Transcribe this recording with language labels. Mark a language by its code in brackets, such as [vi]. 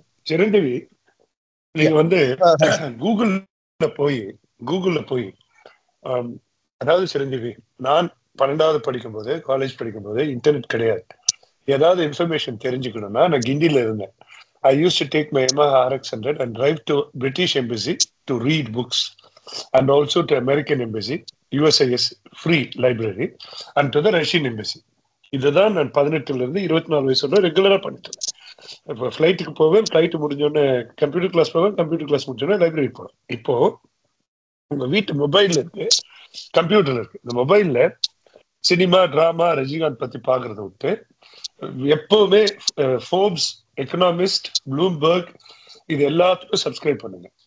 [ta] சிரஞ்சீவி, நீங்க வந்து கூகுள்ல போய் அதாவது சிரஞ்சீவி, நான் 12வது படிக்கும்போது காலேஜ் படிக்கும்போது இன்டர்நெட் கிடையாது. ஏதாவது இன்ஃபர்மேஷன் தெரிஞ்சுக்கணும்னா நான் கிண்டியில இருந்தேன். [en] I used to take my Yamaha RX100 and drive to British Embassy to read books, and also to American Embassy, USIS free library, and to the Russian Embassy. [ta] இதுதான் நான் 18ல இருந்து 24 வயசோட ரெகுலரா பண்ணிட்டேன். இப்போ ஃபிளைட்டுக்கு போவேன், ஃபிளைட் முடிஞ்சோடனே கம்ப்யூட்டர் கிளாஸ் போவேன், computer class முடிஞ்சோடனே லைப்ரரி போவேன். இப்போ உங்க வீட்டு மொபைல்ல இருக்கு, கம்ப்யூட்டர்ல இருக்கு. இந்த மொபைல்ல சினிமா டிராமா ரஜினிகாந்த் பத்தி பாக்குறத விட்டு எப்பவுமே ஃபோர்ப்ஸ், எக்கனாமிஸ்ட், ப்ளூம்பர்க் இது எல்லாத்துக்கும் சப்ஸ்கிரைப் பண்ணுங்க.